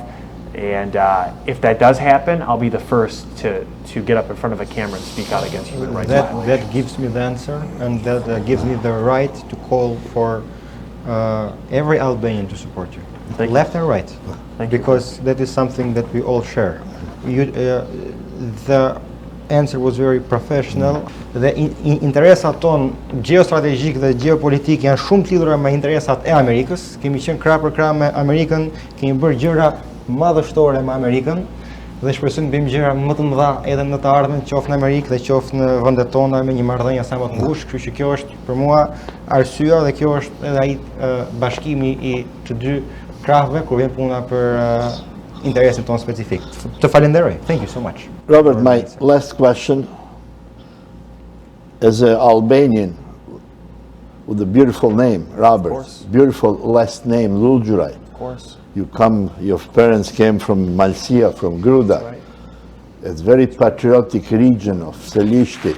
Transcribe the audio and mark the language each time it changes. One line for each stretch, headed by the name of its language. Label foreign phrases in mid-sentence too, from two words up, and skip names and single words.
English: And if that does happen, I'll be the first to get up in front of a camera and speak out against human rights violations. That gives me the answer, and that gives me the right to call for every Albanian to support you, Thank you. left and right, because you. that is something that we all share. The answer was very professional.
Albanian: Dhe interesat ton geostrategjik dhe geopolitik janë shumë të lidhura me interesat e Amerikës. Kemi qenë krah për krah me Amerikën, kemi bërë gjëra madhështore me Amerikën dhe shpresojmë të bëjmë gjëra më të mëdha edhe në të ardhmen, qoftë në Amerikë dhe qoftë në vendet tona me një marrëdhënie sa më të ngushtë. Kështu që kjo është për mua arsyeja dhe kjo është edhe ai bashkimi I të dy krahëve kur vjen puna për interesin ton specifik. Të falenderoj.
English: Thank you so much. Robert, my last question. As an Albanian with a beautiful name, Robert, beautiful last name, Lulgjuraj. Of course. Your parents came from Malsia, from Gruda. Right. It's very patriotic region of Selishti.